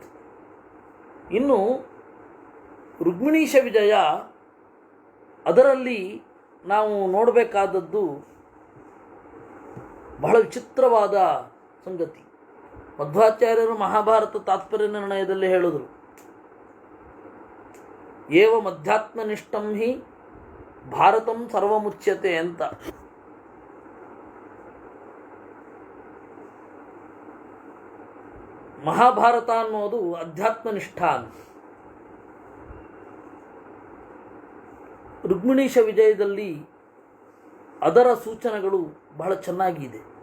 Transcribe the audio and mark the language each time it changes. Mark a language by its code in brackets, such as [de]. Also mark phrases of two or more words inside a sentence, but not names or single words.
[kn] ಇನ್ನು ರುಕ್ಮಿಣೀಶ ವಿಜಯ, ಅದರಲ್ಲಿ ನಾವು ನೋಡಬೇಕಾದದ್ದು ಬಹಳ ವಿಚಿತ್ರವಾದ ಸಂಗತಿ. ಮಧ್ವಾಚಾರ್ಯರು ಮಹಾಭಾರತ ತಾತ್ಪರ್ಯ ನಿರ್ಣಯದಲ್ಲಿ ಹೇಳಿದರು, [sa] ಏವ ಮಧ್ಯಾತ್ಮನಿಷ್ಠಂ ಹಿ ಭಾರತಂ ಸರ್ವಮುಚ್ಯತೆ ಅಂತ. [kn] ಮಹಾಭಾರತ ಅನ್ನೋದು ಅಧ್ಯಾತ್ಮನಿಷ್ಠ ಅಂತ. ರುಕ್ಮಿಣೀಶ ವಿಜಯದಲ್ಲಿ ಅದರ ಸೂಚನೆಗಳು ಬಹಳ ಚೆನ್ನಾಗಿದೆ.